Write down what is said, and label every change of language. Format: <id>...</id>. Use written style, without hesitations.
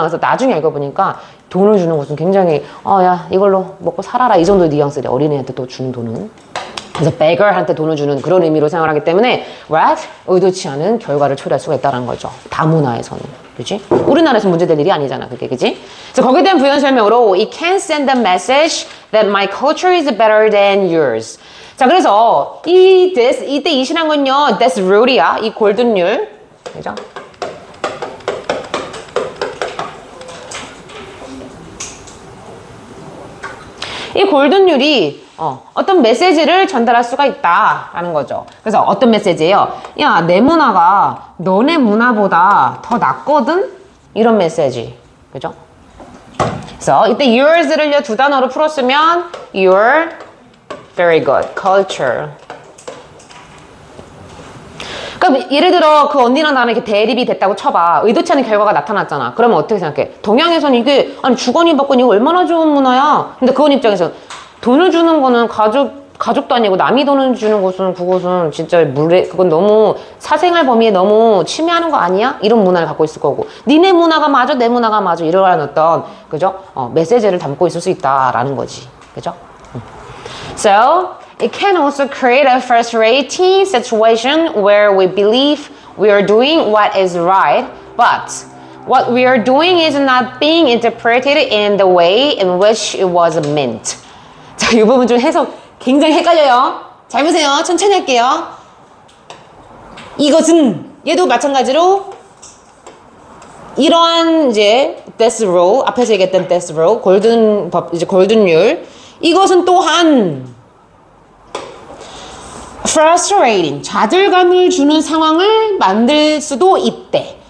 <ko>그래서 나중에 알고 보니까 돈을 주는 것은 굉장히 야 이걸로 먹고 살아라 이 정도의 뉘앙스래. 어린애한테 또 주는 돈은. 그래서 beggar한테 돈을 주는 그런 의미로 생각하기 때문에</ko> <en>right?</en> <ko>의도치 않은 결과를 초래할 수가 있다는 거죠. 다문화에서는. 그지? 우리나라에서 문제될 일이 아니잖아. 그게. 그지? 그래서 거기에 대한 부연 설명으로</ko> <en>It can send a message that my culture is better than yours.</en> <ko>자, 그래서 이 this, 이때 이시란 건요.</ko> <en>That's rule이야.</en> <ko>이 골든 룰. 그죠? 이 골든 룰이 어떤 메시지를 전달할 수가 있다라는 거죠. 그래서 어떤 메시지예요? 야, 내 문화가 너네 문화보다 더 낫거든? 이런 메시지. 그죠? 그래서 이때 yours를 두 단어로 풀었으면</ko> <en>your very good culture.</en> <ko>그러니까 예를 들어 그 언니랑 나랑 이렇게 대립이 됐다고 쳐봐. 의도치 않은 결과가 나타났잖아. 그러면 어떻게 생각해? 동양에서는 이게 아니 주거니 받거니 이거 얼마나 좋은 문화야. 근데 그건 입장에서 돈을 주는 거는 가족도 아니고 남이 돈을 주는 것은 그것은 진짜 그건 너무 사생활 범위에 너무 침해하는 거 아니야? 이런 문화를 갖고 있을 거고 니네 문화가 맞아 내 문화가 맞아 이러한 어떤 그죠? 메시지를 담고 있을 수 있다라는 거지. 그죠?</ko> <en>So it can also create a frustrating situation where we believe we are doing what is right, but what we are doing is not being interpreted in the way in which it was meant.</en> <ko>자, 이 부분 좀 해석 굉장히 헷갈려요. 잘 보세요. 천천히 할게요. 이것은 얘도 마찬가지로 이러한 이제 death row 앞에서 얘기했던 death row 골든 법 이제 골든 룰 이것은 또한 frustrating 좌절감을 주는 상황을 만들 수도 있대.</ko>